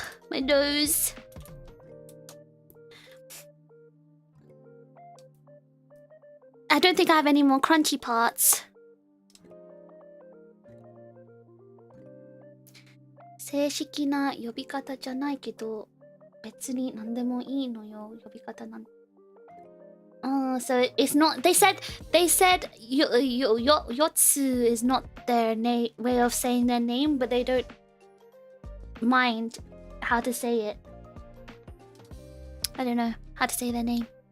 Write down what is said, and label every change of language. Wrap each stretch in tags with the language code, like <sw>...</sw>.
<en>My nose. I don't think I have any more crunchy parts.</en> <ja>正式な呼び方じゃないけど、別に何でもいいのよ、呼び方なん。</ja> <en>So it's not. They said Yotsu is not their way of saying their name, but they don't mind how to say it. I don't know how to say their name.</en>